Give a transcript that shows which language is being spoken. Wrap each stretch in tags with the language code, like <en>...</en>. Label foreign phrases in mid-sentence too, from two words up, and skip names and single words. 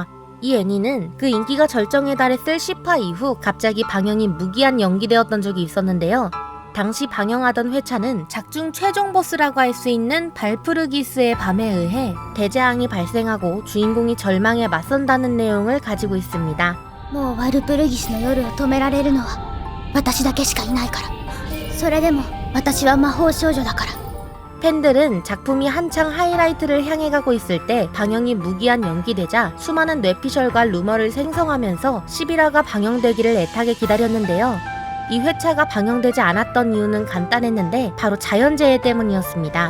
<ko>이 애니는 그 인기가 절정에 달했을 10화 이후 갑자기 방영이 무기한 연기되었던 적이 있었는데요. 당시 방영하던 회차는 작중 최종 보스라고 할 수 있는 발프르기스의 밤에 의해 대재앙이 발생하고 주인공이 절망에 맞선다는 내용을 가지고 있습니다.</ko> <ja>もうバルプルギスの夜を止められるのは私だけしかいないから。それでも私は魔法少女だから。</ja> <ko>팬들은 작품이 한창 하이라이트를 향해 가고 있을 때 방영이 무기한 연기되자 수많은 뇌피셜과 루머를 생성하면서 11화가 방영되기를 애타게 기다렸는데요. 이 회차가 방영되지 않았던 이유는 간단했는데 바로 자연재해 때문이었습니다.</ko>